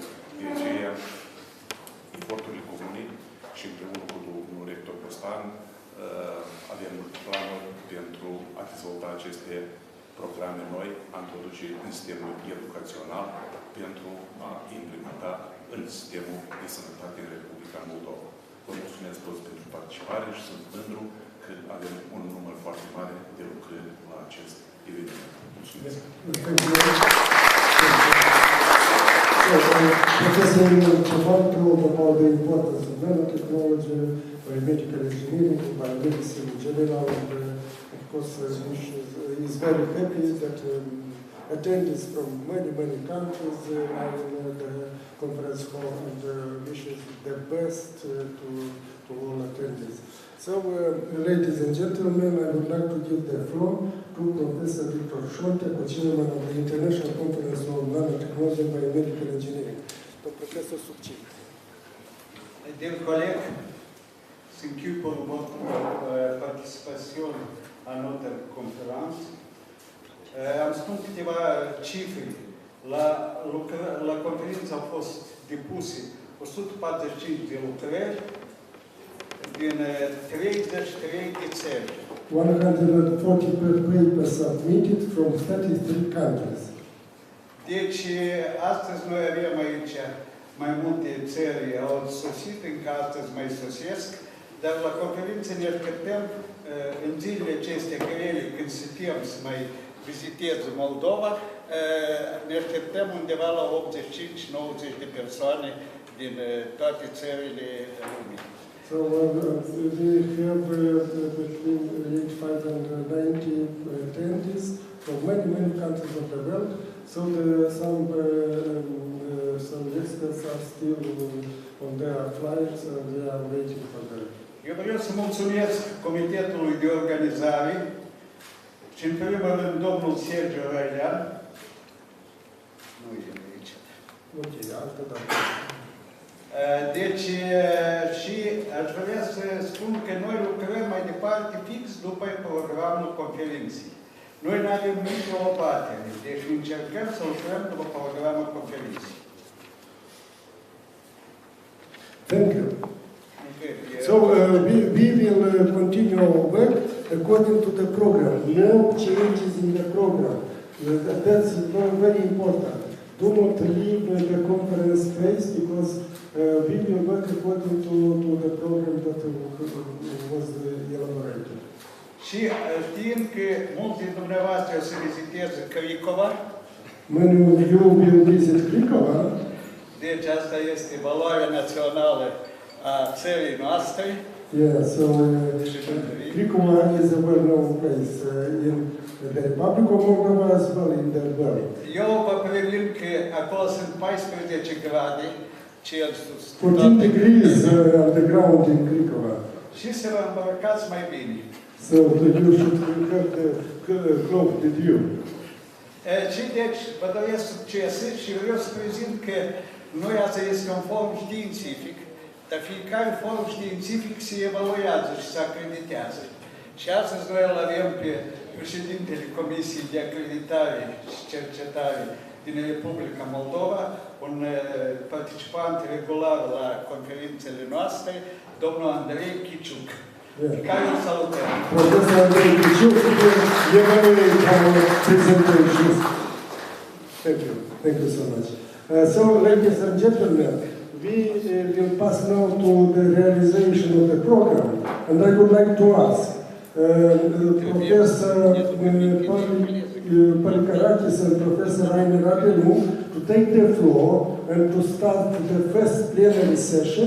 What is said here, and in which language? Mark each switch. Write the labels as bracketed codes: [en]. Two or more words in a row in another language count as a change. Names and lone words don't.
[ro] De aceea, eforturile comune și împreună cu domnul rector Costan avem planuri pentru a dezvolta aceste programe noi, a introduce în sistemul educațional pentru a implementa în sistemul de sănătate în Republica Moldova. Vă mulțumesc toți pentru participare și sunt mândru că avem un număr foarte mare de lucrări la acest eveniment. Mulțumesc! [en] Professor Nicolae told about the importance of nanotechnology, biomedical engineering, biomedicine in general, and of course he is very happy that attendees from many countries are in the conference hall and wishes the best to all attendees. So, ladies and gentlemen, I would like to give the floor to Professor Victor Șontea, co-chairman of the International Conference on Nanotechnology and Biomedical Engineering. Professor succint. Dear colleague, thank you for participation [fr] à notre conférence. [ro] Am spus câteva cifre. La conferință au fost depuse 145 de lucrări din 33 de țări. 140 papers submitted from 33 countries. Deci, astăzi noi avem aici mai multe țări au sosit, încă astăzi mai sosesc, dar la conferință ne așteptăm în zilele acestea grele, când suntem să mai vizitez Moldova, ne așteptăm undeva la 85-90 de persoane din toate țările lumii. [en] So we have between 85 and 90 attendees from many countries of the world. So some experts are still on their flights and they are waiting for them. [ro] Eu vreau să mulțumesc Comitetului de Organizare și în primul rând domnul Sergiu Răilean. Nu e aici. Ok, altă dată. Deci, și aș vrea să spun că noi lucrăm mai departe fix după programul conferinței. Noi nu avem nicio abatere, deci încercăm să lucrăm după programul conferinței. [en] Thank you. So we will continue our work according to the program. No changes in the program. That's very important. Do not leave the conference space because we will work according to the program that was elaborated. [ro] Și știind că mulți din dumneavoastră o să viziteze Cricova. [en] Many of you will visit Cricova. [ro] Deci asta este valoarea națională a țării noastre. [en] Yeah, so Nicolae is a well-known place in the Republic of Moldova as well in the world. [ro] Eu vă previn că acolo sunt 14 grade Celsius. [en] 14 degrees underground in Nicolae. [ro] Și să vă îmbrăcați mai bine. [en] So you should have the cloak with you. [ro] Și deci vă doresc succes și vreau să prezint că noi asta este un forum științific, dar fiecare forum științific se evaluează și se acreditează. Și astăzi noi îl avem pe președintele Comisiei de Acreditare și Cercetare din Republica Moldova, un participant regular la conferințele noastre, domnul Andrei Chiciuc, pe care îl salutăm. [en] Professor Andrei Chiciuc will evaluate our presentations. Thank you. Thank you so much. So, ladies and gentlemen, we will pass now to the realization of the program. And I would like to ask Professor Palikarakis and Professor Rainer Abelu to take the floor and to start the first plenary session.